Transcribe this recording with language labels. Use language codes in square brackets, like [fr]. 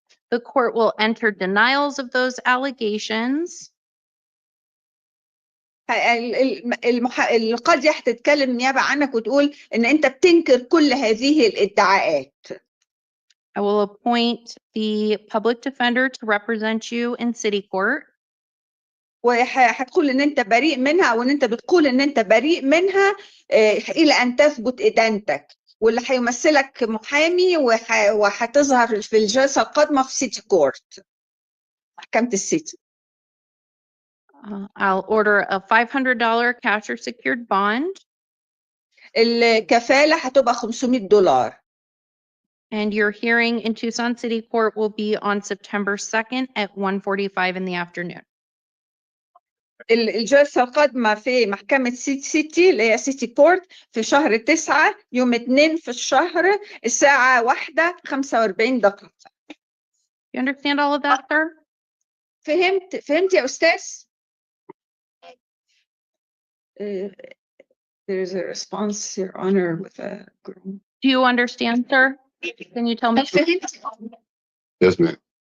[en] The court will enter denials of those allegations. [ar] القاضية هتتكلم نيابة عنك وتقول إن أنت بتنكر كل هذه الادعاءات. [en] I will appoint the public defender to represent you in city court. [ar] وهتقول ان انت بريء منها، وان انت بتقول ان انت بريء منها الى ان تثبت ادانتك، واللي هيمثلك محامي وهتظهر في الجلسه القادمه في سيتي كورت، محكمه السيتي. [en] I'll order a $500 cash or secured bond. [ar] الكفاله هتبقى $500. [en] And your hearing in Tucson City Court will be on September 2nd at 1:45 in the afternoon. [ar] الجلسة القادمة في محكمة سيتي اللي هي سيتي كورت في شهر 9 يوم 2 في الشهر الساعة 1:45. [en] You understand all of that, sir? [ar] فهمت يا أستاذ؟ [en] There is a response, Your Honor, with a groan. Do you understand, sir? Can you tell me? Yes, ma'am.